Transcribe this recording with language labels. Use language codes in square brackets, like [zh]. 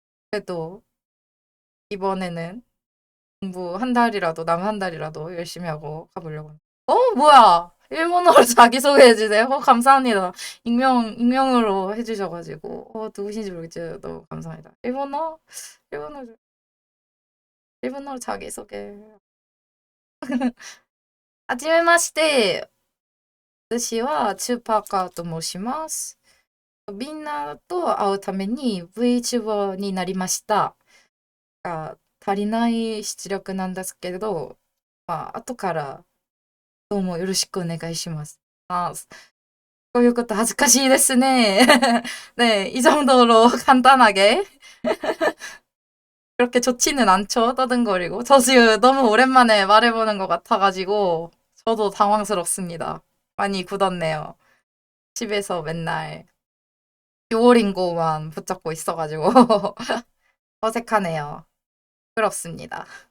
[ko] 그래도 이번에는 공부 한 달이라도, 남 한 달이라도 열심히 하고 가보려고 합니다. 뭐야! 일본어로 자기소개해 주세요. 감사합니다. 익명으로 해주셔가지고. 누구신지 모르겠지만 너무 감사합니다. 일본어, 일본어로 자기소개. [ja] はじめまして。私はチューパーカーと申します。みんなと会うために VTuber になりました。足りない出力なんですけれど、後からどうもよろしくお願いします。こういうこと恥ずかしいですね。 [ko] 네, 이 정도로 간단하게. 그렇게 좋지는 않죠, 떠든거리고. 저 지금 너무 오랜만에 말해보는 것 같아가지고, 저도 당황스럽습니다. 많이 굳었네요. 집에서 맨날 듀오링고만 붙잡고 있어가지고. 어색하네요. 그렇습니다.